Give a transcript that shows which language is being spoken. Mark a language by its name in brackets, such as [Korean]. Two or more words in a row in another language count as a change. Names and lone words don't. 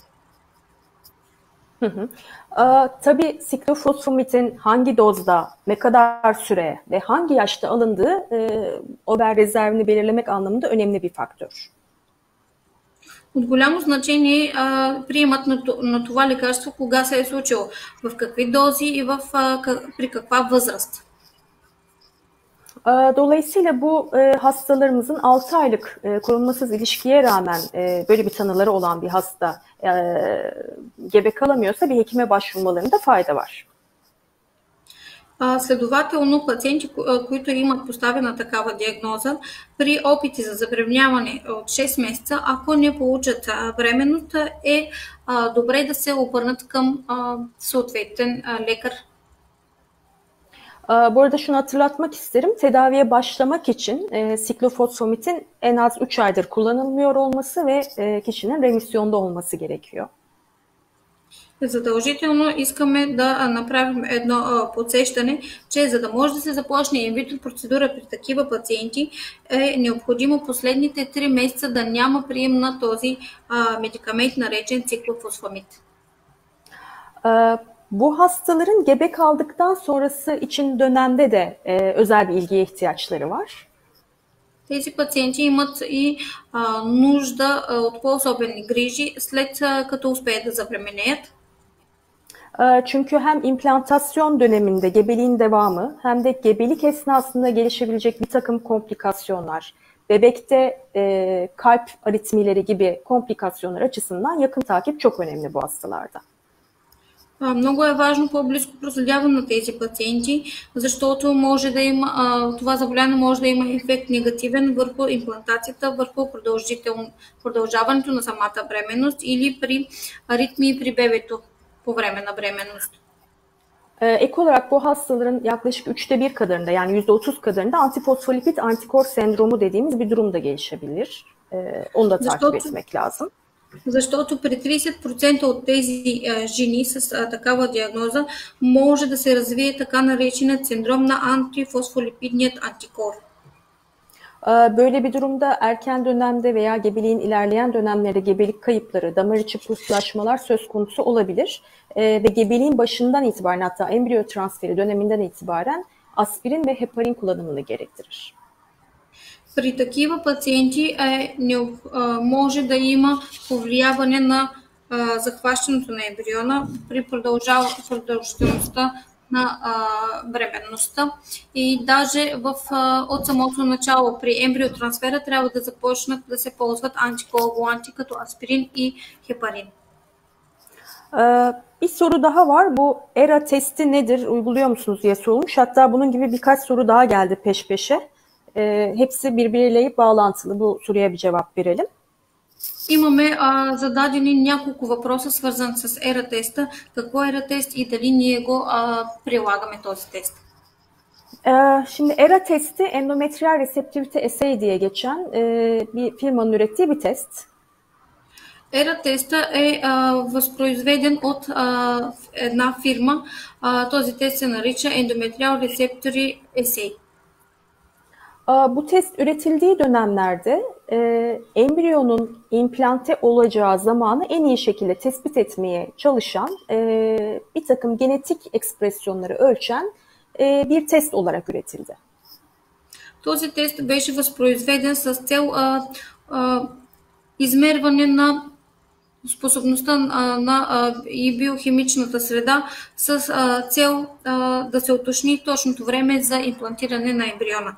[Turkish] Tabii siklofosfamidin hangi dozda, ne kadar süre ve hangi yaşta alındığı over rezervini belirlemek anlamında önemli bir faktör. [Bulgarian] От голямо значение приемат на това лекарство, кога се е случило, в какви дози и при каква възраст. [Turkish] Dolayısıyla bu hastalarımızın 6 aylık korunmasız ilişkiye rağmen böyle bir tanıları olan bir hasta gebe kalamıyorsa bir hekime başvurmalarında fayda var. [Bulgarian] Следователно, пациенти, които имат поставена такава диагноза, при опити за забременяване от 6 месеца, ако не получат бременност, е добре да се обърнат към съответен лекар. [Turkish] Bu arada şunu hatırlatmak isterim. Tedaviye başlamak için siklofosfamidin en az 3 aydır kullanılmıyor olması ve kişinin remisyonda olması gerekiyor. [Bulgarian] Задължително искаме да направим едно подсещане, че за да може да се започне инвитро процедура при такива пациенти, е необходимо последните 3 месеца да няма прием на този медикамент, наречен циклофосфамид. [Turkish] Bu hastaların gebe kaldıktan sonrası için dönemde de özel bir ilgiye ihtiyaçları var. [Bulgarian] Тези пациенти имат и нужда от по-особени грижи след като успеят да забременеят. [Turkish] Çünkü hem implantasyon döneminde gebeliğin devamı hem de gebelik esnasında gelişebilecek bir takım komplikasyonlar, bebekte kalp aritmileri gibi komplikasyonlar açısından yakın takip çok önemli bu hastalarda. [Bulgarian] Много е важно по-близко проследяване на тези пациенти, защото може да има, това заболяване може да има ефект негативен върху имплантацията, върху продължаването на самата бременност или при аритмии при бебето по време на бременност. [Turkish] Ek olarak bu hastaların yaklaşık 1/3 kadarında yani %30 kadarında antifosfolipid antikor sendromu dediğimiz bir durum da gelişebilir. Onu da takip etmek lazım. [Bulgarian] Защото при 30% от тези жени с такава диагноза може да се развие така нареченият синдром на антифосфолипидният антикор. [Turkish] Böyle bir durumda erken dönemde veya gebeliğin ilerleyen dönemlerinde gebelik kayıpları, damar içi pıhtılaşmalar söz konusu olabilir. Ve gebeliğin başından itibaren hatta embriyo transferi döneminden itibaren aspirin ve heparin kullanımını gerektirir. [Bulgarian] При такива пациенти може да има повлияване на захващането на ембриона при продължителността на бременността и даже от самото начало при ембриотрансфера трябва да започнат да се ползват антикоагуланти като аспирин и хепарин. [Turkish] Bir soru daha var. Bu ERA testi nedir, uyguluyor musunuz diye sorulmuş. Hatta bunun gibi birkaç soru daha geldi peş peşe. Hepsi birbiriyle bağlantılı. Bu soruya bir cevap verelim. [Bulgarian] Имаме зададени няколко въпроса, свързан с ERA теста. Какво е ERA тест и дали ние го прилагаме този тест? [Turkish] Şimdi ERA testi endometriyal reseptivite assay diye geçen bir firmanın ürettiği bir test. [Bulgarian] ERA теста е възпроизведен от една фирма. Този тест се нарича [English] Endometrial Receptor Assay. [Turkish] Bu test üretildiği dönemlerde embriyonun implante olacağı zamanı en iyi şekilde tespit etmeye çalışan bir takım genetik ekspresyonları ölçen bir test olarak üretildi. [Bulgarian] Този тест беше възпроизведен с цел измерване на способността и биохимичната среда с цел да се уточни точното време за имплантиране на embriona.